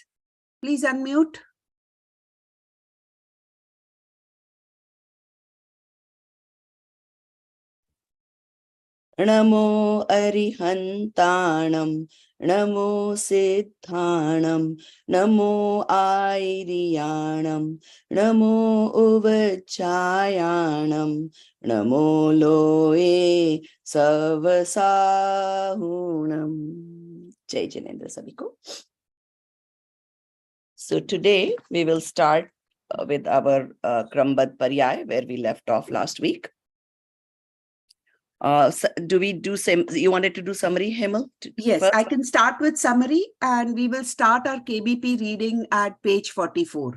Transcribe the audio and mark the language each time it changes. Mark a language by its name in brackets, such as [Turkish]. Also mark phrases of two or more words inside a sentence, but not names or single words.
[English] Please unmute. [Prakrit languages] Namo Arihantanam, Namo Siddhanam, Namo Airiyanam, Namo Uvachayanam, Namo Loe Savasahunam. [Hindi] Jai Jinendra Sabiko. [English] So today we will start with our Krambaddha Paryay, where we left off last week. Do we do same? You wanted to do summary, Hemal? Yes, first? I can start with summary and we will start our KBP reading at page 44.